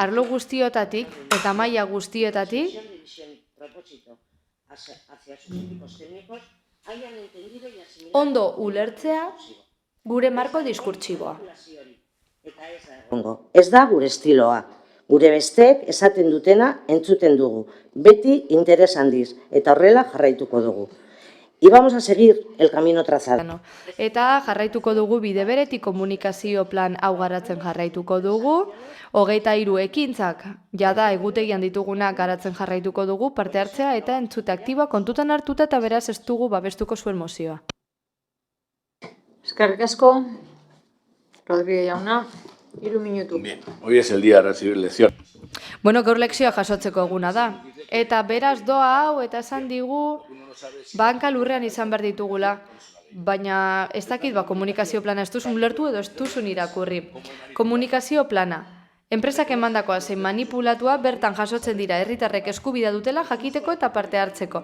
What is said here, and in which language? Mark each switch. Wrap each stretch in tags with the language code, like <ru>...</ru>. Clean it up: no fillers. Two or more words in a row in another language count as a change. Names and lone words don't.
<eu>arlo guztiotatik eta maila guztiotatik ondo ulertzea gure marko diskurtsiboa. Ez da gure estiloa. Gure besteek esaten dutena entzuten dugu. Beti interes handiz eta horrela jarraituko dugu.</eu> <es>Y vamos a seguir el camino trazado.</es> <eu>Eta jarraituko dugu bide beretik komunikazio plan hau garatzen jarraituko dugu. 23 ekintzak jada egutegian ditugunak garatzen jarraituko dugu, parte hartzea eta entzute aktiboa kontutan hartuta eta beraz ez dugu babestuko zuen mozioa. Eskerrik asko, Rodríguez jauna, 3 minutu.</eu> <es>Bien, hoy es el día de recibir lección.</es> <eu>Bueno, gaur lekzioa jasotzeko eguna da. Eta beraz doa hau eta esan digu banka lurrean izan behar ditugula. Baina ez dakit komunikazio plana ez duzun ulertu edo ez duzun irakurri. Komunikazio plana. Enpresak emandakoa zein manipulatua bertan jasotzen dira herritarrek eskubidea dutela jakiteko eta parte hartzeko.</eu>